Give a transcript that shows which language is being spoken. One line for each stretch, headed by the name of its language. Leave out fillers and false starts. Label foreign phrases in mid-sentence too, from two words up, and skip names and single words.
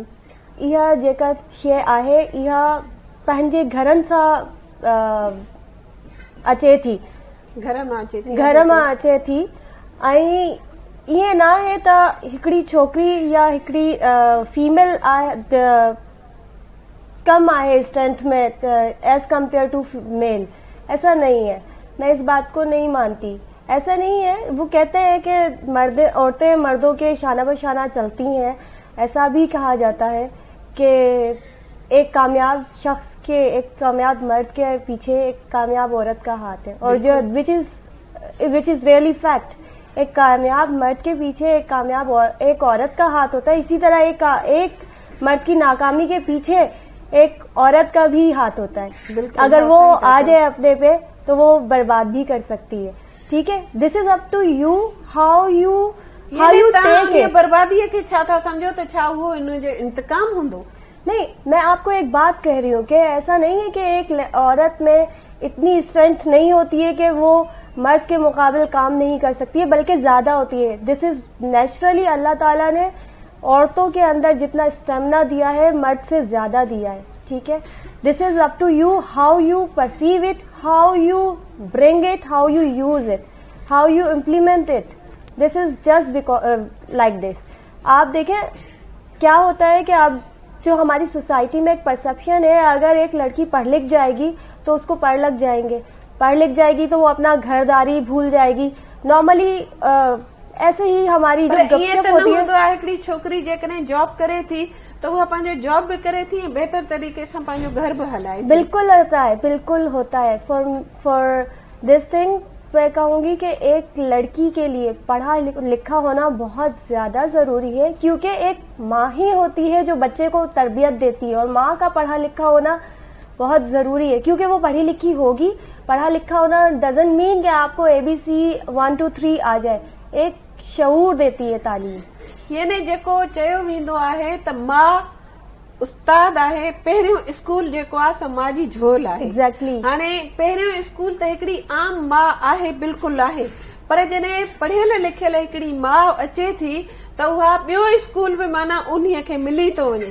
Sindhi: इहा जेका शइ आहे इहा पंहिंजे घरनि सां अचे थी, घर मां अचे थी ऐं ईअं न आहे त हिकिड़ी छोकिरी या हिकिड़ी फीमेल आहे कम आहे स्ट्रेंथ में
English: as compare to male,
Urdu: ایسا نہیں ہے. میں اس بات کو نہیں مانتی، ایسا نہیں ہے۔ وہ کہتے ہیں کہ عورتیں مردوں کے شانہ بشانہ چلتی ہیں، ایسا بھی کہا جاتا ہے کہ ایک کامیاب شخص کے، ایک کامیاب مرد کے پیچھے ایک کامیاب عورت کا ہاتھ ہے، اور جو
English: which is really fact,
Urdu: ایک کامیاب مرد کے پیچھے ایک عورت کا ہاتھ ہوتا ہے. اسی طرح ایک مرد کی ناکامی کے پیچھے ایک عورت کا بھی ہاتھ ہوتا ہے. اگر وہ آ جائے اپنے پے تو وہ برباد بھی کر سکتی ہے. ٹھیک ہے,
English: This is up to you, how you take it.
Sindhi: बर्बादी के छा था समझो तो छा वो इनजो इंतकाम हुंदो?
Urdu: نہیں، میں آپ کو ایک بات کہہ رہی ہوں کہ ایسا نہیں ہے کہ ایک عورت میں اتنی سٹرینتھ نہیں ہوتی ہے کہ وہ مرد کے مقابلے کام نہیں کر سکتی ہے، بلکہ زیادہ ہوتی ہے.
English: this is naturally
Urdu: اللہ تعالیٰ نے عورتوں کے اندر جتنا سٹیمنا دیا ہے مرد سے زیادہ دیا ہے. ٹھیک ہے,
English: This is up to you, how you perceive it, how you bring it, how you use it, how you implement it. This is just like this.
Urdu: آپ دیکھیں کیا ہوتا ہے کہ اب جو ہماری سوسائٹی میں ایک پرسیپشن ہے، اگر ایک لڑکی پڑھ لکھ جائے گی تو اس کو پڑھ لگ جائیں گے، پڑھ لکھ جائے گی تو وہ اپنا گھرداری بھول جائے گی. نارملی ایسے ہی ہماری جو گپ شپ ہوتی ہے,
Sindhi: हिकिड़ी छोकिरी जेकॾहिं जॉब करे थी तो वह पंहिंजो जॉब भी करे थी, बेहतर तरीके से पंहिंजो घर भी हलाए।
Urdu: بالکل ہوتا ہے، بالکل ہوتا ہے.
English: for this thing
Urdu: میں کہوں گی کہ ایک لڑکی کے لیے پڑھا لکھا ہونا بہت زیادہ ضروری ہے، کیونکہ ایک ماں ہی ہوتی ہے جو بچے کو تربیت دیتی ہے، اور ماں کا پڑھا لکھا ہونا بہت ضروری ہے، کیونکہ وہ پڑھی لکھی ہوگی. پڑھا لکھا ہونا
English: doesn't mean
Urdu: کہ آپ کو ABC 1 2 3 آ جائے، ایک شعور دیتی ہے تعلیم.
Sindhi: यानी जेको चयो वेंदो आहे त मां उस्ताद आहे, पहिरियों स्कूल जेको आहे स मां जी झोल आहे। एग्जैक्टली। हाणे पहिरियों स्कूल त हिकिड़ी आम मां आहे, बिल्कुलु आहे, पर जॾहिं पढ़ियल लिखियल हिकिड़ी मां अचे थी त उहा ॿियो स्कूल बि माना उन्हीअ खे मिली थो वञे।